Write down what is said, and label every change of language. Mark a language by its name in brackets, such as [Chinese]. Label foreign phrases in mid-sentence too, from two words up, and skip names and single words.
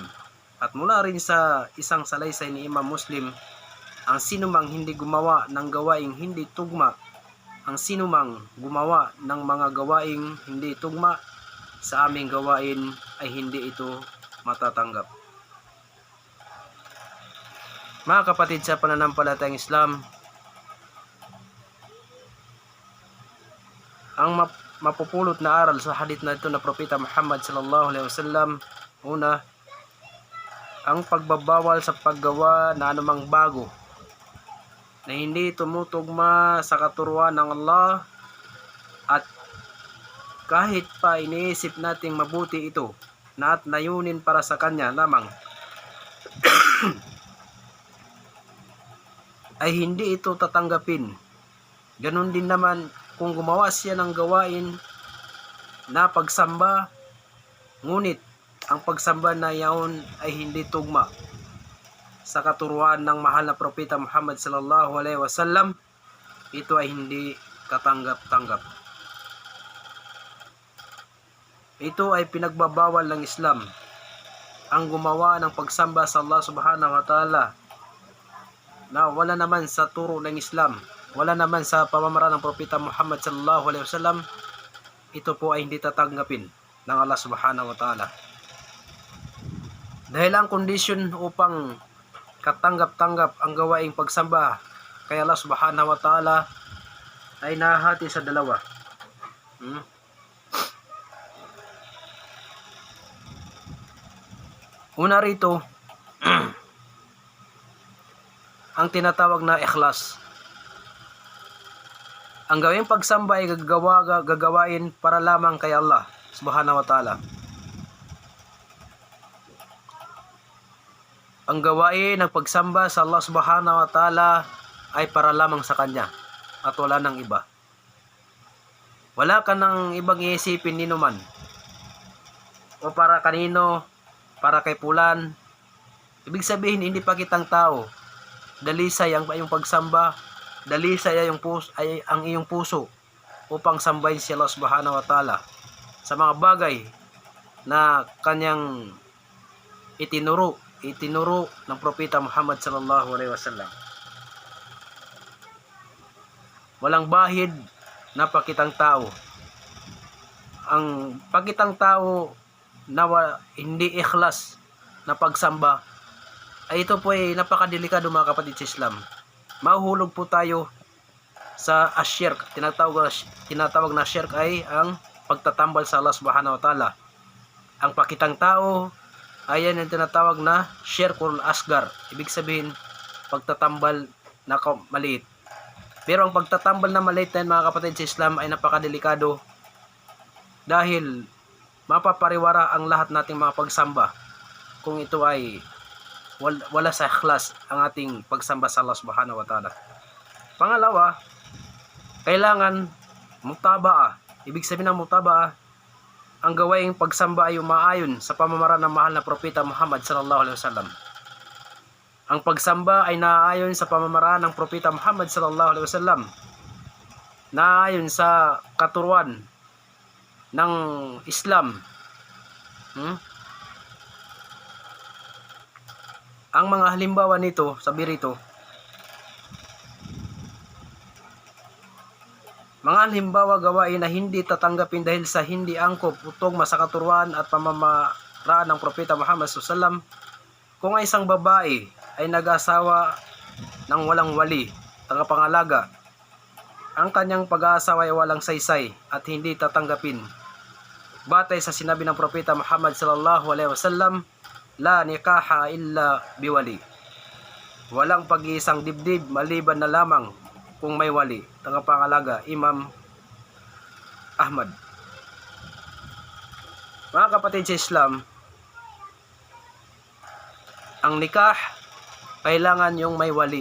[Filipino] At mula rin sa isang salaysay ni Imam Muslim, ang sinumang hindi gumawa ng gawaing hindi tugma, ang sinumang gumawa ng mga gawaing hindi tugma sa aming gawain ay hindi ito matatanggap. Mga kapatid sa pananampalatayang Islam, ang mapupulot na aral sa hadith na ito na Propeta Muhammad [Arabic] صلى الله عليه وسلم, [Filipino] una, ang pagbabawal sa paggawa na anumang bago na hindi tumutugma sa katuruan ng Allah, at kahit pa iniisip nating mabuti ito na at layunin para sa Kanya lamang ay hindi ito tatanggapin. Ganon din naman kung gumawa siya ng gawain na pagsamba, ngunit ang pagsamba na yaon ay hindi tugma sa katuruan ng mahal na Propeta Muhammad [Arabic] صلى الله عليه وسلم, [Filipino] ito ay hindi katanggap-tanggap. Ito ay pinagbabawal ng Islam, ang gumawa ng pagsamba sa Allah [Arabic] سبحانه وتعالى [Filipino] na wala naman sa turo ng Islam, wala naman sa pamamaraan ng Propeta Muhammad [Arabic] صلى الله عليه وسلم, [Filipino] ito po ay hindi tatanggapin ng Allah [Arabic] سبحانه وتعالى. [Filipino] Dahil ang kondisyon upang katanggap-tanggap ang gawaing pagsamba kay Allah [Arabic] سبحانه وتعالى [Filipino] ay nahati sa dalawa. Una rito, ang tinatawag na ikhlas. Ang gawing pagsamba ay gagawain para lamang kay Allah [Arabic] سبحانه وتعالى. [Filipino] Ang gawain ng pagsamba sa Allah [Arabic] سبحانه وتعالى [Filipino] ay para lamang sa Kanya at wala ng iba. Wala ka ng ibang iisipin ninuman o para kanino, para kay pulan. Ibig sabihin, hindi pa kitang tao. Dalisay ang iyong pagsamba, dalisay ay ang iyong puso upang sambahin si Allah [Arabic] سبحانه وتعالى [Filipino] sa mga bagay na Kanyang itinuro ng Propeta Muhammad [Arabic] صلى الله عليه وسلم. [Filipino] Walang bahid na pakitang tao. Ang pakitang tao na hindi ikhlas na pagsamba ay ito po ay napakadelikado mga kapatid sa Islam. Mahuhulog po tayo sa asyirk. Tinatawag na shirk ay ang pagtatambal sa Allah [Arabic] سبحانه وتعالى. [Filipino] Ang pakitang tao, ayan yung tinatawag na [Arabic] الشرك الأصغر. [Filipino] Ibig sabihin, pagtatambal na maliit. Pero ang pagtatambal na maliit na mga kapatid sa Islam ay napakadelikado dahil mapapariwara ang lahat nating mga pagsamba kung ito ay wala sa ikhlas ang ating pagsamba sa Allah [Arabic] سبحانه وتعالى. [Filipino] Pangalawa, kailangan mutabaa. Ibig sabihin ng mutabaa, ang gawaing pagsamba ay umaayon sa pamamaraan ng mahal na propeta Muhammad [Arabic] صلى الله عليه وسلم. [Filipino] Ang pagsamba ay naaayon sa pamamaraan ng propeta Muhammad [Arabic] صلى الله عليه وسلم. [Filipino] Naaayon sa katuruan ng Islam. Ang mga halimbawa nito, sabi rito, mga halimbawa gawain na hindi tatanggapin dahil sa hindi angkop, utog, sa katuruan at pamamaraan ng propeta Muhammad SAW. Kung ay isang babae ay nag-asawa ng walang wali, tagapangalaga, ang kanyang pag-aasawa ay walang saysay at hindi tatanggapin. Batay sa sinabi ng propeta Muhammad SAW, [Arabic] لا نكاح إلا بولي. [Filipino] Walang pag-iisang dibdib maliban na lamang kung may wali. Tagapangalaga, Imam Ahmad. Mga kapatid sa Islam, ang nikah, kailangan yung may wali.